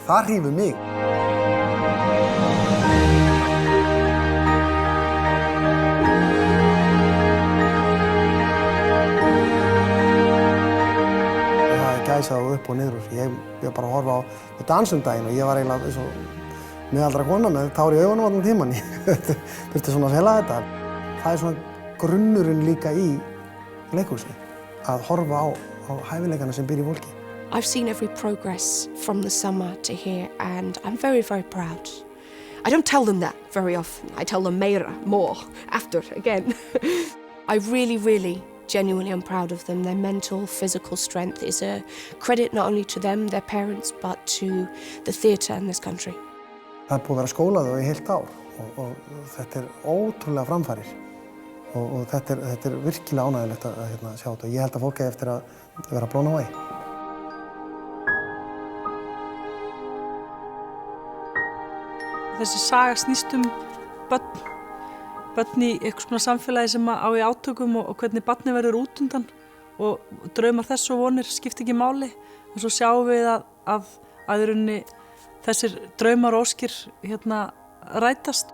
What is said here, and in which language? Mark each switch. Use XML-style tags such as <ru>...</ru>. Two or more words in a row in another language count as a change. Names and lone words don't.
<is>Það hrífur mig. Gæsað og upp og niður. Ég bara að horfa á dansundaginn og ég var eiginlega eins og miðaldra kona með tár í augunum allan tímann. Ég þurfti svona að fela þetta. Það er svona grunnurinn líka í leikhúsi, að horfa á hæfileikana sem býr í fólki.</is> <en>I've seen every progress from the summer to here and I'm very, very proud. I don't tell them that very often. I tell them more after again. I really genuinely am proud of them. Their mental, physical strength is a credit not only to them, their parents, but to the theatre in this country.</en> <is>Það búið að vera skólað í heilt ár og þetta ótrúlega framfarir og þetta virkilega ánægilegt að sjá þetta. Ég held að fólk eigi eftir að vera</is> <en>blown away.</en> <is>Þessi saga snýst börn í eitthvað svona samfélagi sem á í átökum og hvernig barni verður út undan og draumar þess og vonir skipta ekki máli og svo sjáum við að í rauninni þessir draumar og óskir rætast.</is>